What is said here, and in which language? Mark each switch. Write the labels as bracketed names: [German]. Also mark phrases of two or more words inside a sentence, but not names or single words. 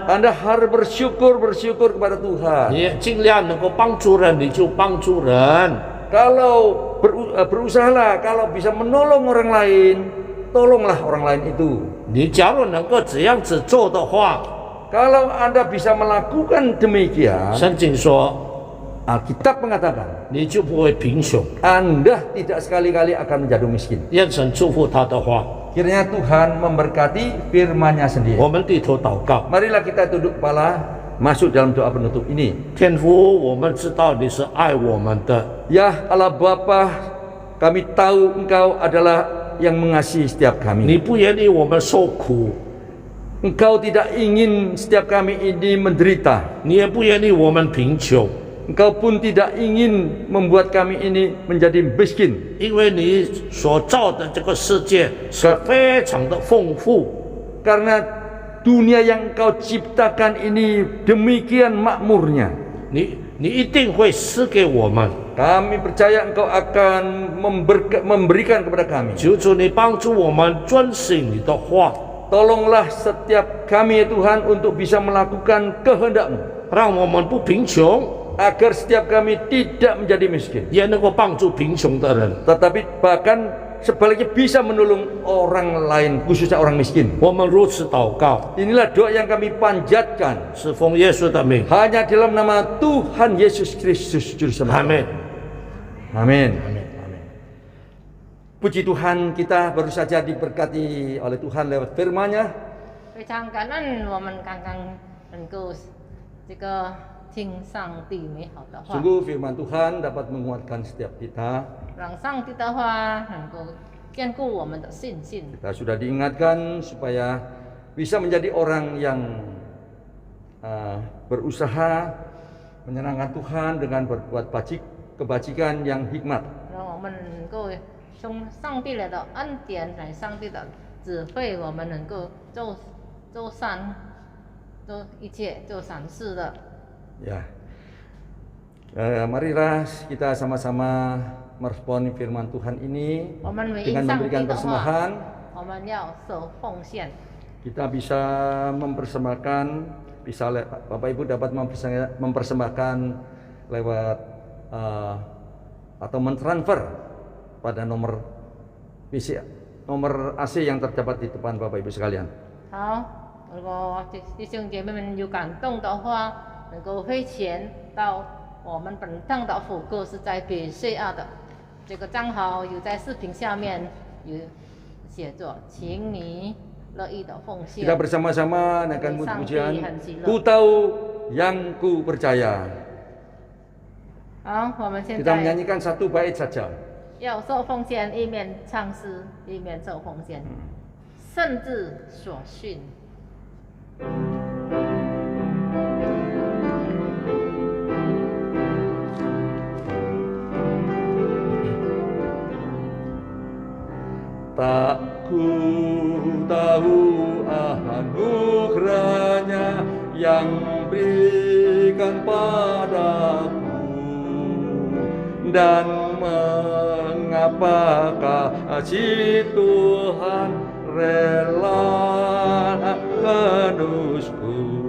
[Indonesian] Anda harus bersyukur kepada Tuhan. [Chinese] 你尽量能够帮助人，你就帮助人。 [Indonesian] Kalau berusahalah, kalau bisa menolong orang lain, tolonglah orang lain itu. [Chinese] 你假如能够这样子做的话， [Indonesian] Kalau Anda bisa melakukan demikian, [Chinese] 圣经说 [Indonesian] Alkitab mengatakan [Chinese] 你就不会贫穷。 [Indonesian] Anda tidak sekali-kali akan menjadi miskin. [Chinese] 愿神祝福他的话， [Indonesian] Kiranya Tuhan memberkati firman-Nya sendiri. [Chinese] 我们低头祷告。 [Indonesian] Marilah kita tunduk kepala, masuk dalam doa penutup ini. [Chinese] 天父，我们知道你是爱我们的， [Indonesian] Ya Allah Bapa, kami tahu Engkau adalah yang mengasihi setiap [Chinese] 你 [Indonesian] kami. [Chinese] 不愿意我们受苦， [Indonesian] Engkau tidak ingin setiap kami ini menderita. [Chinese] 你也不愿意我们贫穷， [Indonesian] Engkau pun tidak ingin membuat kami ini menjadi miskin. [Chinese] 因为你所造的这个世界是非常的丰富。 [Indonesian] Karena dunia yang Engkau ciptakan ini demikian makmurnya. [Chinese] 你一定会赐给我们， [Indonesian] Kami percaya Engkau akan memberikan kepada kami. [Chinese] 求主你帮助我们遵行你的话， [Indonesian] Tolonglah setiap kami ya Tuhan untuk bisa melakukan kehendak-Mu, [Chinese] 让我们不贫穷， [Indonesian] agar setiap kami tidak menjadi miskin, [Chinese] 也能够帮助贫穷的人。 [Indonesian] tetapi bahkan sebaliknya bisa menolong orang lain, khususnya orang miskin. [Chinese] 我们如此祷告， [Indonesian] Inilah doa yang kami panjatkan [Chinese] 是奉耶稣的名， [Indonesian] hanya dalam nama Tuhan Yesus Kristus Juru [Chinese] 阿 [Indonesian] Selamat. [Chinese] 门。 [Indonesian] Amin. Amin. Puji Tuhan, kita baru saja diberkati oleh Tuhan lewat firman-Nya. [Chinese] 非常感恩我们刚刚能够这个听上帝美好的话， [Indonesian] Sungguh firman Tuhan dapat menguatkan setiap kita. [Chinese] 让上帝的话能够坚固我们的信心。 [Indonesian] Kita sudah diingatkan supaya bisa menjadi orang yang berusaha menyenangkan Tuhan dengan berbuat kebajikan yang hikmat. [Chinese] 让我们能够从上帝来的恩典来，上帝的指挥，我们能够做做善，做一切做善事的。 [Indonesian] Ya, marilah kita sama-sama meresponi firman Tuhan ini [Chinese] 我们回 [Indonesian] dengan [Chinese] 应上 [Indonesian] memberikan [Chinese] 帝的 [Indonesian] persembahan. [Chinese] 话，我们要守奉献。 [Indonesian] Kita bisa mempersembahkan, Bapak Ibu dapat mempersembahkan lewat atau mentransfer pada nomor AC yang terdapat di depan Bapak Ibu sekalian. [Chinese] 好，如果弟兄姐妹们有感动的话，能够汇钱到我们本堂的辅购是在北西亚的这个账号有在视频下面有写着，请你乐意的奉献。 [Indonesian] Kita bersama-sama naikkan pujian. Ku tahu yang ku percaya. [Chinese] 好，我们现 [Indonesian] Kita [Chinese] 在 [Indonesian] menyanyikan satu bait saja. [Chinese] 要受奉献，一面唱诗，一面受奉献。圣至所训。 [Indonesian] Tak ku tahu anugerahnya yang berikan padaku, dan mengapakah kasih Tuhan rela menusku.